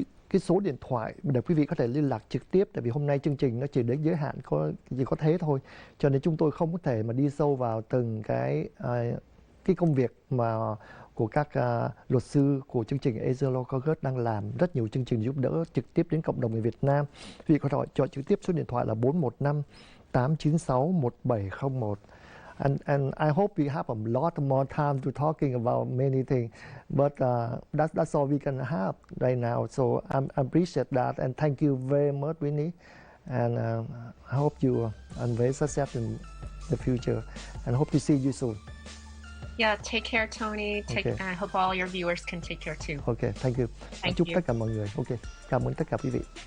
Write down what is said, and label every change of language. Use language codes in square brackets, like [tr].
[vi] Cái số điện thoại để quý vị có thể liên lạc trực tiếp, tại vì hôm nay chương trình nó chỉ đến giới hạn chỉ có thế thôi, cho nên chúng tôi không có thể mà đi sâu vào từng cái công việc mà của các luật sư của chương trình Asian Law Caucus đang làm rất nhiều chương trình giúp đỡ trực tiếp đến cộng đồng người Việt Nam. Quý vị có thể chọn trực tiếp số điện thoại là 415-896-1701. [en] And I hope we have a lot more time to talking about many things, but that's all we can have right now. So I appreciate that, and thank you very much, Winnie. And I hope you are very successful in the future, and hope to see you soon. Yeah, take care, Tony. I hope all your viewers can take care too. Okay, thank you. [vi] Chúc tất cả mọi người. Okay, cảm ơn tất cả quý vị.